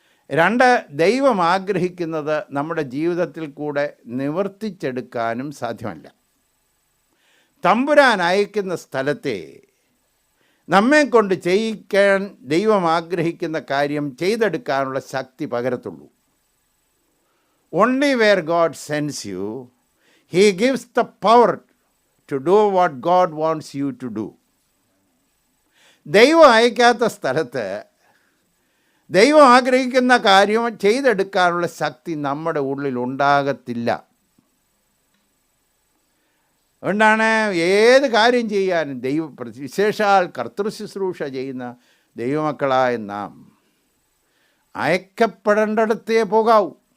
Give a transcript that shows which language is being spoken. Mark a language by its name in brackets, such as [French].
[Malayalam] 2, ദൈവം ആഗ്രഹിക്കുന്നത് നമ്മുടെ ജീവിതത്തിൽ കൂടെ നിവർത്തിച്ചെടുക്കാനും സാധ്യമല്ല. തമ്പുരാൻ അയക്കുന്ന സ്ഥലത്തെ നമ്മെ കൊണ്ട് ചെയ്യിക്കാൻ ദൈവം ആഗ്രഹിക്കുന്ന കാര്യം ചെയ്തെടുക്കാനുള്ള ശക്തി പകരത്തുള്ളൂ. [English] Only where God sends you, He gives the power to do what God wants you to do. [Malayalam] ദൈവം അയക്കാത്ത സ്ഥലത്ത് ദൈവം ആഗ്രഹിക്കുന്ന കാര്യം ചെയ്തെടുക്കാനുള്ള ശക്തി നമ്മുടെ ഉള്ളിൽ ഉണ്ടാകത്തില്ല. അതുകൊണ്ടാണ് ഏത് കാര്യം ചെയ്യാനും വിശേഷാൽ കർത്തൃശുശ്രൂഷ ചെയ്യുന്ന ദൈവമക്കളായ നാം അയക്കപ്പെടേണ്ടിടത്തേ പോകാവൂ.